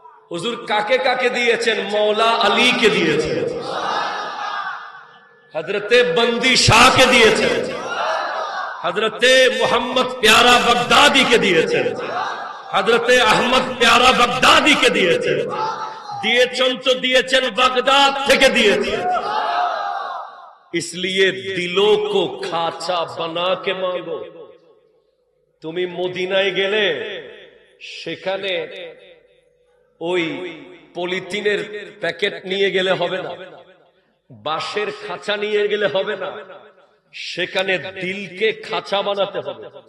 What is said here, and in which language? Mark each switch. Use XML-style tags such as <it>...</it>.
<bn>হুজুর কাকে কাকে দিয়েছেন? মৌলা আলীকে দিয়েছেন, হযরতে বন্দি শাহকে দিয়েছেন, হযরতে মুহাম্মদ প্যারা বাগদাদীকে দিয়েছেন, হযরতে আহমদ প্যারা বাগদাদীকে দিয়েছেন, দিয়েছেন তো দিয়েছেন বাগদাদ থেকে দিয়েছেন।</bn> <hi>इसलिए दिलों को खाचा बना के मांगो।</hi> <bn>তুমি মদিনায় গেলে সেখানে ওই পলিথিনের প্যাকেট নিয়ে গেলে হবে না, বাঁশের খাঁচা নিয়ে গেলে হবে না, সেখানে দিলকে খাঁচা বানাতে হবে।</bn>